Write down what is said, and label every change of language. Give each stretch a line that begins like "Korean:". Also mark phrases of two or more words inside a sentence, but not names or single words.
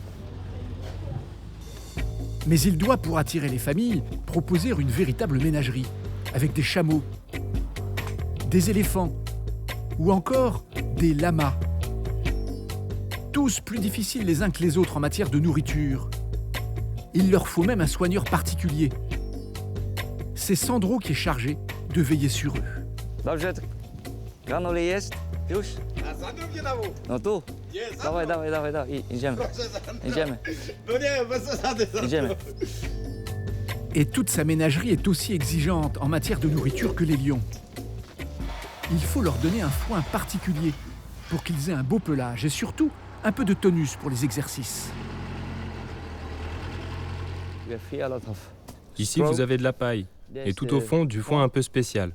French: Mais il doit, pour attirer les familles, proposer une véritable ménagerie, avec des chameaux, des éléphants, ou encore des lamas. Tous plus difficiles les uns que les autres en matière de nourriture. Il leur faut même un soigneur particulier. C'est Sandro qui est chargé de veiller sur eux.
Polish: Dobrze, granule jest? Już? No tu. Dawaj, dawaj, dawaj, dawaj. Idziemy. Idziemy. Idziemy.
French: Et toute sa ménagerie est aussi exigeante en matière de nourriture que les lions. Il faut leur donner un foin particulier pour qu'ils aient un beau pelage et surtout un peu de tonus pour les exercices. Ici, vous avez de la paille et tout au fond, du foin un peu spécial.